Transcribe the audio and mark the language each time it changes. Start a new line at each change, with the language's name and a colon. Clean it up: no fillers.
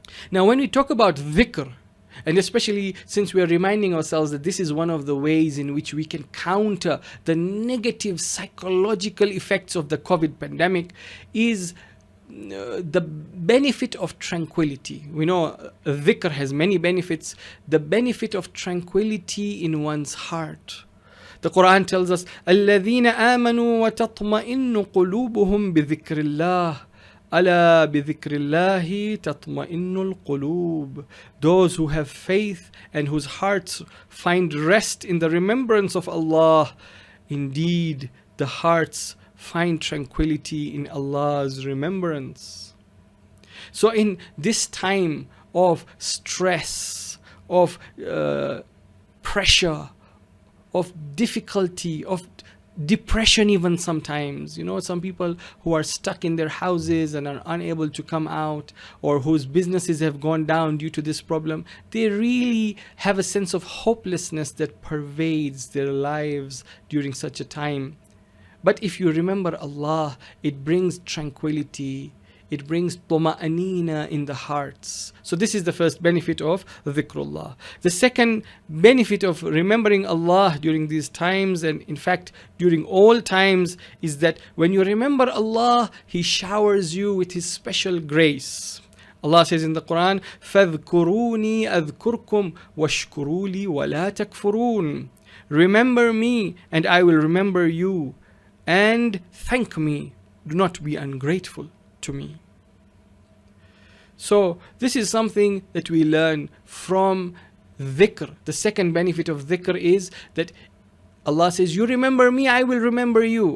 English: Now, when we talk about dhikr, and especially since we are reminding ourselves that this is one of the ways in which we can counter the negative psychological effects of the COVID pandemic, is the benefit of tranquility. We know dhikr has many benefits. The benefit of tranquility in one's heart. The Quran tells us,
Arabic: الَّذِينَ آمَنُوا وَتَطْمَئِنُّ قُلُوبُهُم بِذِكْرِ اللَّهِ أَلَا بِذِكْرِ اللَّهِ تَطْمَئِنُّ الْقُلُوبِ.
English: Those who have faith and whose hearts find rest in the remembrance of Allah, indeed the hearts find tranquility in Allah's remembrance. So in this time of stress, of pressure, of difficulty, of depression even sometimes, some people who are stuck in their houses and are unable to come out, or whose businesses have gone down due to this problem, they really have a sense of hopelessness that pervades their lives during such a time. But if you remember Allah, it brings tranquility, it brings tuma'anina in the hearts. So this is the first benefit of dhikrullah. The second benefit of remembering Allah during these times, and in fact during all times, is that when you remember Allah, He showers you with His special grace. Allah says in the Quran,
Arabic: فَاذْكُرُونِي أَذْكُرْكُمْ وَاشْكُرُوا لِي وَلَا تَكْفُرُونَ.
English: Remember me and I will remember you, and thank me, do not be ungrateful to me. So this is something that we learn from dhikr. The second benefit of dhikr is that Allah says, you remember me, I will remember you.